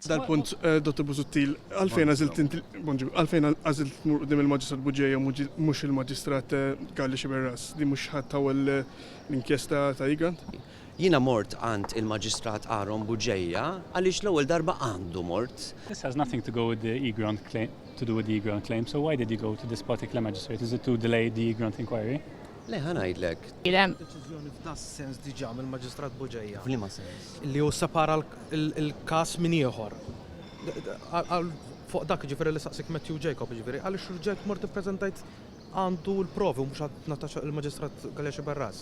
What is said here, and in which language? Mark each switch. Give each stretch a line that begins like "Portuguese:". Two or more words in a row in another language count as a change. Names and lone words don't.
Maltese: Dal-punt, Dr. Busuttil, għalfejn għażilt tmur qudiem il-Maġistrat Buġeja mhux il-Maġistrat Kollox Berras li mhux ħadd tawwal l-inkjesta ta' Egrant? Jiena mort għand il-Maġistrat Aron Buġeja għaliex l-ewwel darba għandu mort.
English: This has nothing to go with the Egrant claim, claim. So why did you go to this particular magistrate? Is it to delay the Egrant inquiry?
Maltese: Le ħanajdlek. Deċiżjoni f'das sens diġà mill-Maġistrat Buġeja. F'liema sens? Li hu separa il-każ minn ieħor. Fuq dak ġifieri li saqsik Matthew Jacob ġifieri għaliex rġejt mort ippreżentajt għandu l-provi mhux għad nataxa il-Maġistrat Kollox Berras.